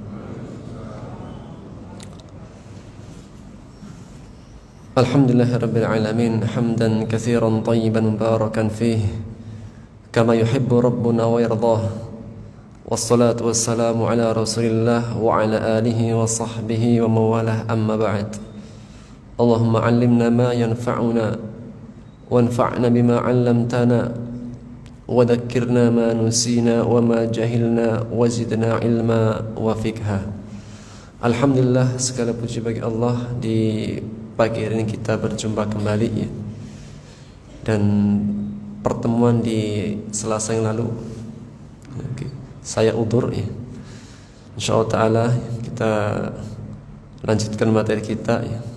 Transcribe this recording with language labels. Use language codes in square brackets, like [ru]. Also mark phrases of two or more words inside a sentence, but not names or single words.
[ar] الحمد لله رب العالمين حمدا كثيرا طيبا مباركا فيه كما يحب ربنا ويرضى. والصلاة والسلام على رسول الله وعلى آله وصحبه ومن والاه، أما بعد. اللهم علمنا ما ينفعنا وانفعنا بما علمتنا وذكرنا ما نسينا وما جهلنا وزدنا علما وفقها. [id] Alhamdulillah, segala puji bagi Allah, di pagi hari ini kita berjumpa kembali ya. Dan pertemuan di Selasa yang lalu saya udzur ya. [ar] إن شاء الله تعالى [id] kita lanjutkan materi kita ya.